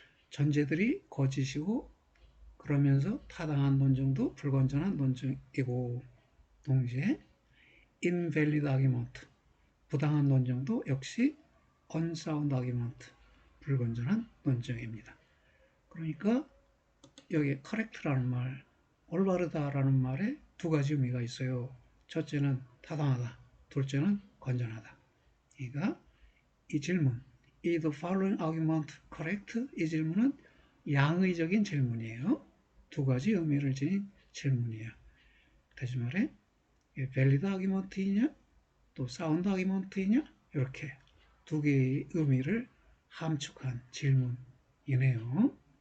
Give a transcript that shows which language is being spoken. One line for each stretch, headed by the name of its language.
Korean: 전제들이 거짓이고 그러면서 타당한 논증도 불건전한 논증이고, 동시에 invalid argument, 부당한 논증도 역시 unsound argument, 불건전한 논증입니다. 그러니까 여기 correct라는 말, 올바르다라는 말에 두 가지 의미가 있어요. 첫째는 타당하다, 둘째는 건전하다. 그러니까 이 질문,
English: is the following argument correct?
Korean: 이 질문은 양의적인 질문이에요. 두 가지 의미를 지닌 질문이에요. 다시 말해, valid argument이냐, 또 sound argument이냐, 이렇게 두 개의 의미를 함축한 질문이네요.